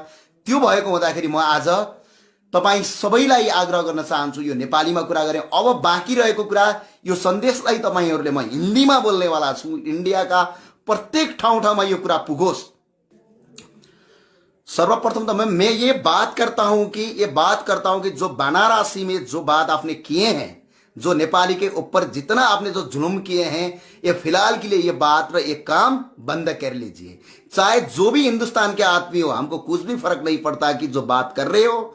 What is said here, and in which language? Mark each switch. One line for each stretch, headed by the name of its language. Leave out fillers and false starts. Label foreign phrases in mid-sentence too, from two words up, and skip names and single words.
Nepali: त्यो भएको हुँदाखेरि म आज तपाई सबैलाई आग्रह गर्न चाहन्छु, यो नेपालीमा कुरा गरे, अब बाँकी रहेको कुरा यो सन्देशलाई तपाईहरुले म हिन्दीमा बोल्नेवाला छु, इन्डियाका प्रत्येक ठाउँ-ठाउँमा यो कुरा पुगोस्।
Hindi: सर्वप्रथम तो मैं ये बात करता हूं कि जो बनारसी में जो बात आपने किए हैं, जो नेपाली के ऊपर जितना आपने जो जुल्म किए हैं, ये फिलहाल के लिए ये बात और ये काम बंद कर लीजिए। चाहे जो भी हिंदुस्तान के आदमी हो, हमको कुछ भी फर्क नहीं पड़ता कि जो बात कर रहे हो।